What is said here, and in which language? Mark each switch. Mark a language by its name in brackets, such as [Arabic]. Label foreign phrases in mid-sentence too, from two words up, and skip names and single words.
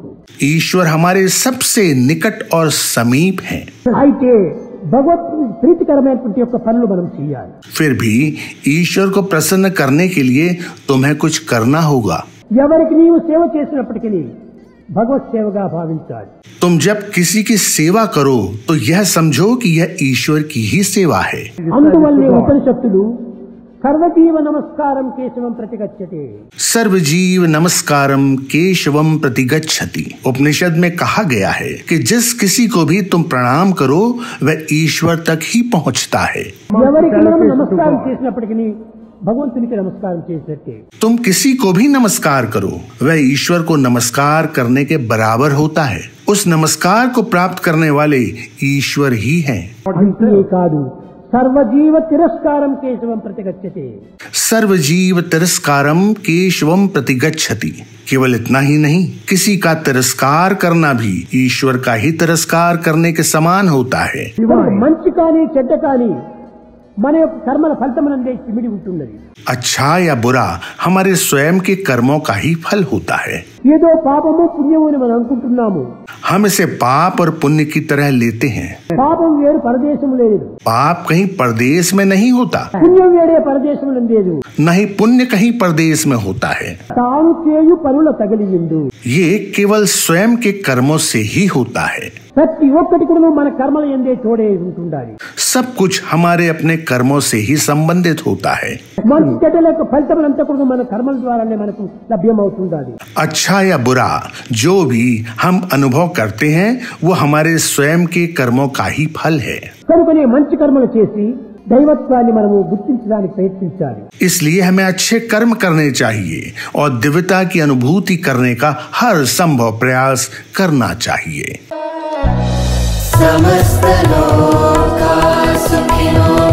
[Hindi] ईश्वर हमारे सबसे निकट और समीप हैं. [Telugu] అయితే భగవత్ ప్రీతికరమైనటువంటి యొక్క పనులు మనం చేయాలి. [Hindi] फिर भी ईश्वर को प्रसन्न करने के लिए तुम्हें कुछ करना होगा. [Telugu] ఎవరికి నీవు సేవ చేసినప్పటికీ భగవత్ సేవగా భావించాలి. [Hindi] तुम जब किसी की सेवा करो तो यह समझो कि यह ईश्वर की ही सेवा है. [Telugu] అందువల్లే ఉపనిషత్తులు [Sanskrit] సర్వజీవ నమస్కారం కేశవం ప్రతిగచ్చతే. सर्वजीव नमस्कारम केशवम प्रतिगच्छति. [Hindi] उपनिषद में कहा गया है कि जिस किसी को भी तुम प्रणाम करो वह ईश्वर तक ही पहुंचता है. [Telugu] ఎవరికి మనం నమస్కారం చేసినప్పటికీ భగవంతునికి నమస్కారం చేసినట్టే. [Hindi] तुम किसी को भी नमस्कार करो वह ईश्वर को नमस्कार करने के बराबर होता है. उस नमस्कार को प्राप्त करने वाले ईश्वर ही हैं. [Telugu] అంతే కాదు, [Sanskrit] సర్వజీవ తిరస్కారం కేశవం ప్రతిగచ్చతే. सर्वजीव तिरस्कारम केशवम प्रतिगच्छति. [Hindi] केवल इतना ही नहीं, किसी का तिरस्कार करना भी ईश्वर का ही तिरस्कार करने के समान होता है। [Telugu] మంచి కానీ చెడ్డ కానీ మన యొక్క కర్మల ఫలితమనందే ఇమిడి ఉంటున్నది। [Hindi] अच्छा या बुरा हमारे स्वयं के कर्मों का ही फल होता है। [Telugu] ఏదో పాపము పుణ్యము అని మనం అనుకుంటున్నాము। [Hindi] हम इसे पाप और पुण्य की तरह लेते हैं। [Telugu] పాపం వేరు పరదేశం లేదు, [Hindi] पाप कहीं परदेश में नहीं होता, [Telugu] పుణ్యం వేరే పరదేశం లేదు, [Hindi] नहीं पुण्य कहीं परदेश में होता है। [Telugu] తాను చేయు పనుల తగిలిండు, [Hindi] ये केवल स्वयं के कर्मों से ही होता है। [Telugu] ప్రతి ఒక్కటి కూడా మన కర్మల యందే తోడే ఉంటుండాలి। [Hindi] सब कुछ हमारे अपने कर्मों से ही संबंधित होता है। [Telugu] మంచి చెడ్డల యొక్క ఫలితములంతా కూడా మన కర్మల ద్వారానే మనకు లభ్యమవుతుండాలి। [Hindi] अच्छा या बुरा जो भी हम अनुभव करते हैं वो हमारे स्वयं के कर्मों का ही फल है। [Telugu] కనుకనే మంచి కర్మలు చేసి దైవత్వాన్ని మనము గుర్తించడానికి ప్రయత్నించాలి। [Hindi] इसलिए हमें अच्छे कर्म करने चाहिए और दिव्यता की अनुभूति करने का हर संभव प्रयास करना चाहिए। [Sanskrit] समस्त लोका सुखिनो